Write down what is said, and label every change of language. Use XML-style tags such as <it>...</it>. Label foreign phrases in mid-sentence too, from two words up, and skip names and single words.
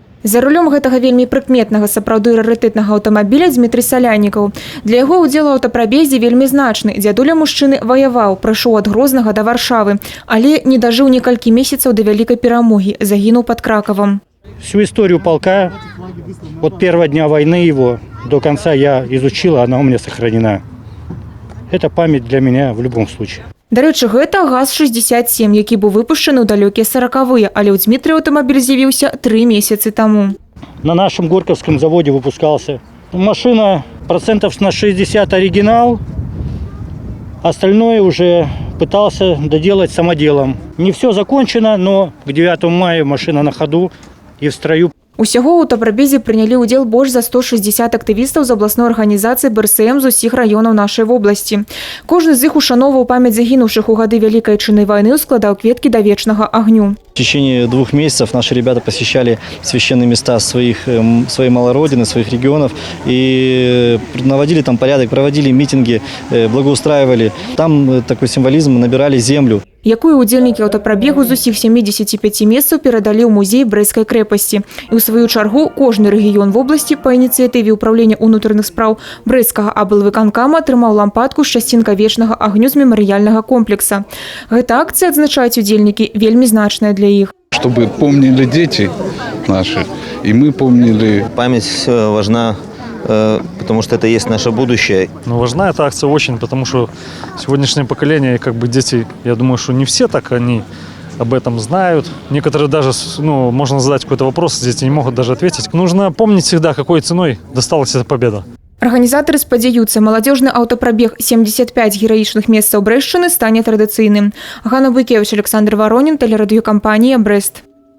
<be>За рулем гэтага вельмі прыкметнага, сапраўды рарытэтнага аўтамабіля Дмітрий Саляннікаў. Для яго ўдзел у аўтапрабезе вельмі значны. Дзядуля мужчыны ваяваў, прайшоў ад Грознага да Варшавы, але не дажыў некалькі месяцаў да вялікай перамогі, загінуў пад Краковом.</be> <ru>Всю историю полка, от первого дня войны его до конца я изучила, она у меня сохранена. Это память для меня в любом случае.</ru> <be>Дарэчы, гэта ГАЗ-67, які быў выпушчаны ў далёкія 40-е, але ў Дмітрия аўтамабіль з'явіўся 3 месяцы таму.</be> <ru>На нашем Горьковском заводе выпускался. Машина процентов на 60 оригинал, остальное уже пытался доделать самоделом. Не все закончено, но к 9 мая машина на ходу и в строю.</ru> <be>Усяго ў аўтапрабезе прынялі ўдзел больш за 160 актывістаў з абласной арганізацыі БРСМ з усіх раёнаў нашай вобласці. Кожны з іх ушаноўваў памяць загінуўшых у гады Вялікай Айчыннай вайны, складаў кветкі да вечнага агню.</be> <ru>В течение 2 месяцев наши ребята посещали священные места своей малой родины, своих регионов и наводили там порядок, проводили митинги, благоустраивали. Там такой символизм, набирали землю.</ru> <be>Якую удзельнікі аўтапрабегу з усіх 75 месцаў перадалі ў музей Брэсцкай крэпасці. І ў сваю чаргу кожны рэгіён вобласці па ініцыятыве ўпраўлення ўнутраных спраў Брэсцкага аблвыканкама атрымаў лампадку з часцінкай вечнага агню з мемарыяльнага комплекса. Гэта акцыя, адзначаюць удзельнікі, вельмі значная для іх.</be> <ru>Чтобы помнили дети наши, и мы помнили. Память важна, потому что это есть наше будущее. Ну, важна эта акция очень, потому что сегодняшнее поколение, как бы дети, я думаю, что не все так они об этом знают. Некоторые даже, можно задать какой-то вопрос, дети не могут даже ответить. Нужно помнить всегда, какой ценой досталась эта победа.</ru> <be>Арганізатары спадзяюцца, маладзёжны аўтапрабег 75 гераічных месцаў Брэшчыны стане традыцыйным. Ганна Буйкевіч, Александр Воронін, тэлерадыёкампанія «Брэст».</be>